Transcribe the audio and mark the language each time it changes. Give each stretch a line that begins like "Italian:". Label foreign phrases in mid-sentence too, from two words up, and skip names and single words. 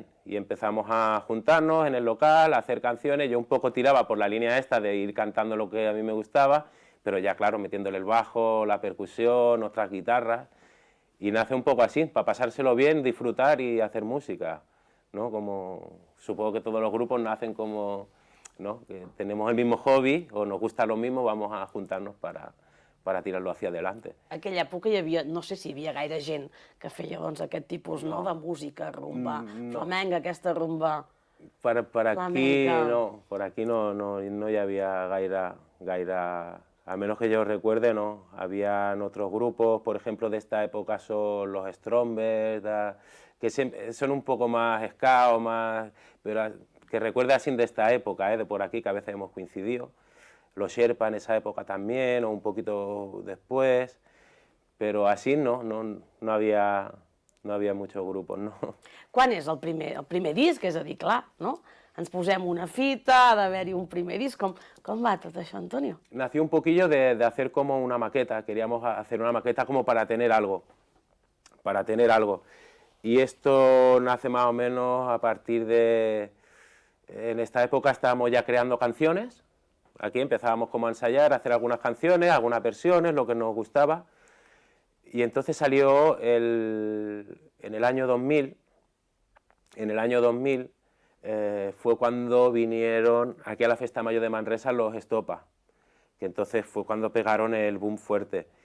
Spanish: Y empezamos a juntarnos en el local, a hacer canciones, yo un poco tiraba por la línea esta de ir cantando lo que a mí me gustaba, pero ya claro, metiéndole el bajo, la percusión, otras guitarras, y nace un poco así, para pasárselo bien, disfrutar y hacer música, ¿no? Como supongo que todos los grupos nacen como, ¿no? Que tenemos el mismo hobby o nos gusta lo mismo, vamos a juntarnos para tirarlo hacia adelante.
Catalan: Aquella època hi havia, no sé si hi havia gaire gent que feia doncs, aquest tipus no, de música, rumba, flamenca, aquesta rumba
Spanish: por aquí
Catalan: no hi havia gaire,
Spanish: a menos que yo recuerde, no. Habían otros grupos, por ejemplo, de esta época son los Strombers, que son un poco más ska o más, pero que recuerde así de esta época, de por aquí, que a veces hemos coincidido. Los Sherpa en esa época también, o un poquito después, pero así no había muchos grupos, no.
Catalan: Quan és el primer disc? És a dir, clar, no? Ens posem una fita, ha d'haver-hi un primer disc. Com va tot això, Antonio?
Spanish: Nació un poquillo de hacer como una maqueta, queríamos hacer una maqueta como para tener algo. Y esto nace más o menos a partir de... En esta época estábamos ya creando canciones, aquí empezábamos como a ensayar, a hacer algunas canciones, algunas versiones, lo que nos gustaba, y entonces salió en el año 2000, fue cuando vinieron aquí a la Festa Mayor de Manresa los Estopa, que entonces fue cuando pegaron el boom fuerte.